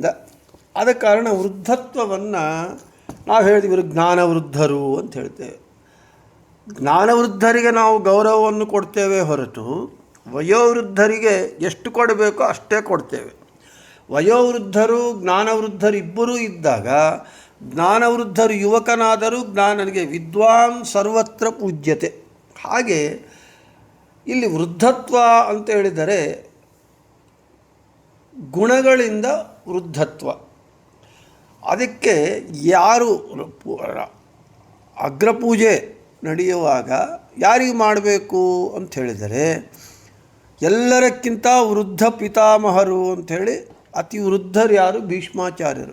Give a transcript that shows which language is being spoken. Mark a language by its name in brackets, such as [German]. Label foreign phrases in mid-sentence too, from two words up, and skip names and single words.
[Kannada] ಆದ ಕಾರಣ ವೃದ್ಧತ್ವವನ್ನು ನಾವು ಹೇಳ್ತೀವಿ, ಇವರು ಜ್ಞಾನವೃದ್ಧರು ಅಂತ ಹೇಳ್ತೇವೆ. ಜ್ಞಾನವೃದ್ಧರಿಗೆ ನಾವು ಗೌರವವನ್ನು ಕೊಡ್ತೇವೆ ಹೊರತು ವಯೋವೃದ್ಧರಿಗೆ ಎಷ್ಟು ಕೊಡಬೇಕೋ ಅಷ್ಟೇ ಕೊಡ್ತೇವೆ. ವಯೋವೃದ್ಧರು ಜ್ಞಾನವೃದ್ಧರು ಇಬ್ಬರೂ ಇದ್ದಾಗ ಜ್ಞಾನವೃದ್ಧರು ಯುವಕನಾದರೂ ಜ್ಞಾನನಿಗೆ [Sanskrit] ವಿದ್ವಾನ್ ಸರ್ವತ್ರ ಪೂಜ್ಯತೆ. [Kannada] ಹಾಗೆ ಇಲ್ಲಿ ವೃದ್ಧತ್ವ ಅಂತ ಹೇಳಿದರೆ ಗುಣಗಳಿಂದ ವೃದ್ಧತ್ವ. ಅದಕ್ಕೆ ಯಾರು ಅಗ್ರಪೂಜೆ ನಡೆಯುವಾಗ ಯಾರಿಗೆ ಮಾಡಬೇಕು ಅಂತ ಹೇಳಿದರೆ ಎಲ್ಲರಕ್ಕಿಂತ ವೃದ್ಧ ಪಿತಾಮಹರು ಅಂಥೇಳಿ ಅತಿ ವೃದ್ಧರು ಯಾರು, ಭೀಷ್ಮಾಚಾರ್ಯರು.